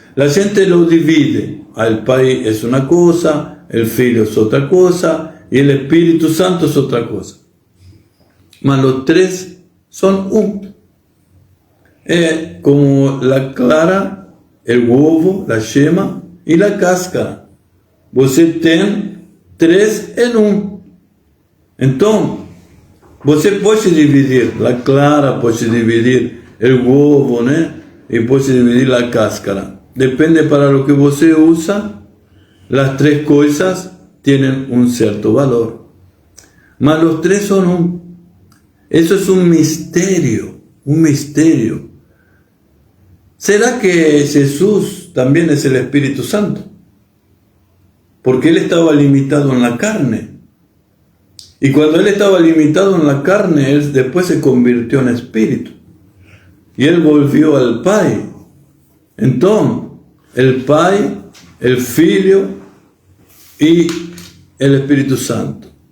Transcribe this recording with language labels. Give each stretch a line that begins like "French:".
Spanish: La gente lo divide. El Pai es una cosa, el Filho es otra cosa y el Espíritu Santo es otra cosa. Mas los tres son uno. Es como la clara, el ovo, la yema y la cáscara.
Portuguese: Você tem três em um. Então, você pode dividir a clara, pode dividir o ovo, né? E pode dividir a cáscara. Depende para o que você usa, as três coisas têm um certo valor. Mas os três são um. Isso é um mistério, um mistério.
Spanish: ¿Será que Jesús también es el Espíritu Santo? Porque él estaba limitado en la carne. Y cuando él estaba limitado en la carne, él después se convirtió en espíritu. Y él volvió al Pai. Entonces, el Pai, el Filho y el Espíritu Santo.